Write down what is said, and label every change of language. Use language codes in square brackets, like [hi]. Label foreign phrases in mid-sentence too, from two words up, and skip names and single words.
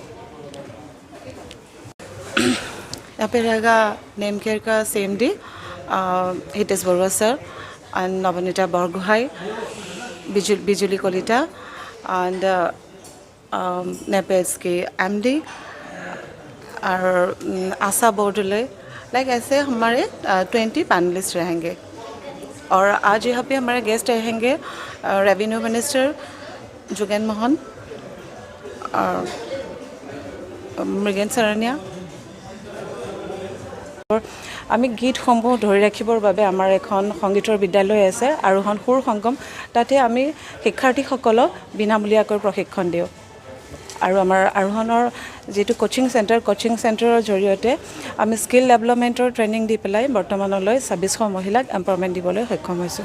[hi] यहाँ पे रहेगा नेम केयर का CMD हितेश बरुआ सर एंड नवनीता बरगोहाई, बिजुली कलिता एंड नेपेड्स के MD और आशा बोर्डले, लाइक ऐसे हमारे 20 पैनलिस्ट रहेंगे। और आज यहाँ पे हमारे गेस्ट रहेंगे [en] revenue minister [hi] जोगेन मोहन और मृगेन सरनिया। [as] আমি গীতসমূহ ধৰি ৰাখিবৰ বাবে আমাৰ এখন সংগীতৰ বিদ্যালয় আছে আৰোহণ সুৰ সংগম, তাতে আমি শিক্ষাৰ্থীসকলক বিনামূলীয়াকৈ প্ৰশিক্ষণ দিওঁ। আৰু আমাৰ আৰোহণৰ যেটো [en] coaching centre [as] জৰিয়তে আমি [en] skill development training [as] দি পেলাই বৰ্তমানলৈ 2600 মহিলাক এম্পাৱাৰমেণ্ট দিবলৈ সক্ষম হৈছোঁ।